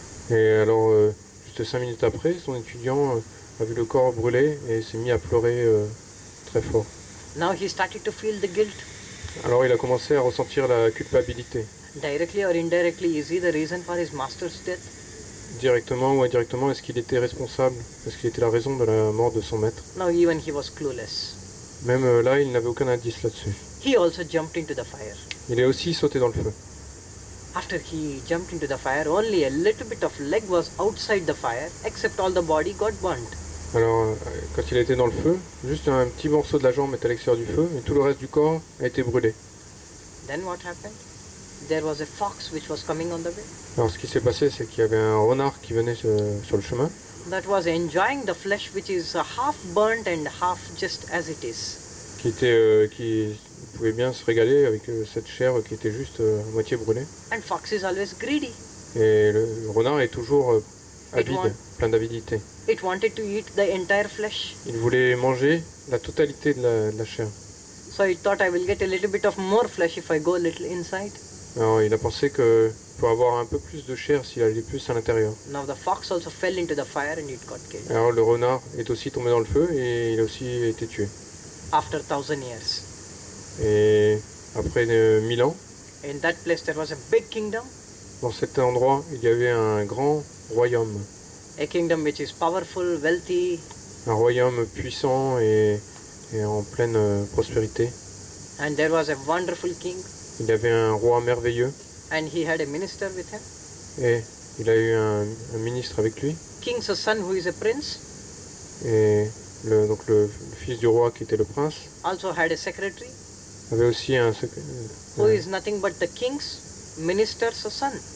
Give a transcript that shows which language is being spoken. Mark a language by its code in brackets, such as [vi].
[fr] Et alors, juste 5 minutes après, son étudiant a vu le corps brûler et s'est mis à pleurer très fort. [en] Now he started to feel the guilt. [fr] Alors il a commencé à ressentir la culpabilité. [en] Directly or indirectly, is he the reason for his master's death? [fr] Directement ou indirectement, est-ce qu'il était responsable? Est-ce qu'il était la raison de la mort de son maître? [en] Now even he was clueless. [fr] Même là, il n'avait aucun indice là-dessus. [en] He also jumped into the fire. [fr] Il est aussi sauté dans le feu. [en] After he jumped into the fire, only a little bit of leg was outside the fire, except all the body got burnt. [fr] Alors, quand il était dans le feu, juste un petit morceau de la jambe était à l'extérieur du feu, mais tout le reste du corps a été brûlé. [en] Then what happened? There was a fox which was coming on the way. [fr] Alors, ce qui s'est passé, c'est qu'il y avait un renard qui venait sur le chemin, [en] That was enjoying the flesh which is half burnt and half just as it is. [fr] qui pouvait bien se régaler avec cette chair qui était juste à moitié brûlée. [en] And fox is always greedy. [fr] Et le renard est toujours avide, [en] want- [fr] plein d'avidité. [en] It wanted to eat the entire flesh. [fr] Il voulait manger la totalité de la chair. [en] So it thought I will get a little bit of more flesh if I go a little inside. [fr] Alors il a pensé que pour avoir un peu plus de chair s'il allait plus à l'intérieur. [en] Now the fox also fell into the fire and it got killed. [fr] Alors le renard est aussi tombé dans le feu et il a aussi été tué. [en] After 1,000 years. [fr] Et après 1000 ans, [en] In that place there was a big kingdom. [fr] dans cet endroit, il y avait un grand royaume. [en] A kingdom which is powerful, wealthy. [fr] Un royaume puissant et en pleine prospérité. [en] And there was a wonderful king. [fr] Il avait un roi merveilleux [en] and he had a minister with him. [fr] et il a eu un ministre avec lui. [en] King's son, who is a prince, [fr] Et donc le fils du roi qui était le prince [en] also had a secretary, [fr] avait aussi [en] who is nothing but the king's minister's son.